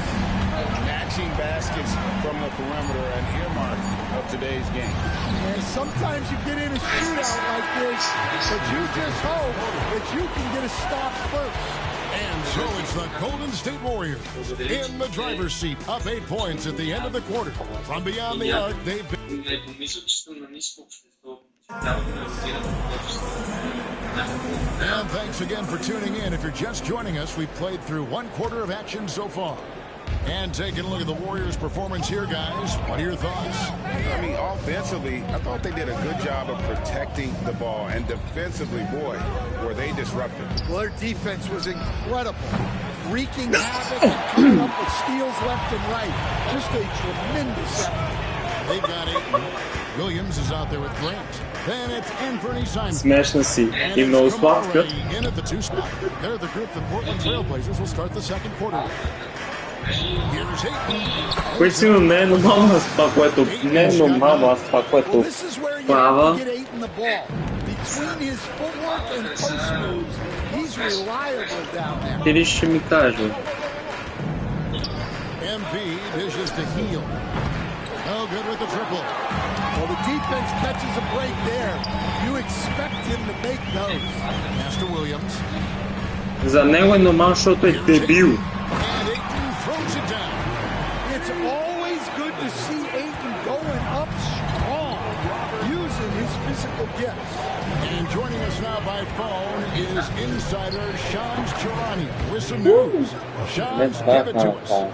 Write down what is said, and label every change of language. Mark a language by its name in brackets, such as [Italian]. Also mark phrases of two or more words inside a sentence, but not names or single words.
[English] Matching baskets from the perimeter, an earmark of today's game. And sometimes you get in a shootout like this, but you just hope that you can get a stop first. And so it's the Golden State Warriors in the driver's seat, up 8 points at the end of the quarter. From beyond the arc, they've been... [Bulgarian] Не помисля, че съм на ниско общество. Трябва да ме разбира на творчество. [English] And thanks again for tuning in. If you're just joining us, we've played through 1/4 of action so far. And taking a look at the Warriors' performance here, guys. What are your thoughts? I mean, offensively, I thought they did a good job of protecting the ball. And defensively, boy, were they disruptive. Well, their defense was incredible. Wreaking havoc and coming up with steals left and right. Just a tremendous effort. They've got 8. Williams is out there with Grant. Then it's Anthony Simon. [Bulgarian] Смешна си. [English] And [Bulgarian] И много [English] it's [Bulgarian] сладка. [English] Kamara in at the 2 spot. They're the group the Portland Trailblazers will start the second quarter with. Here's Ayton. [Bulgarian] Кое си не е нормално аз това, което... Не е нормално аз това, което [English] Well, this is where you [Bulgarian] права. [English] have to get Ayton the ball. Between his footwork and post moves, he's reliable down there. [Bulgarian] Ти ли ще ми каже? [English] MP dishes to Heel. No good with the triple. Well, the defense catches a break there. You expect him to make those. Master Williams. [Bulgarian] За него е нормално, защото е дебил. [English] And Ayton throws it down. It's always good to see Ayton going up strong, using his physical gifts. And joining us now by phone is insider Shams Charania with some news. Shams, give it to us.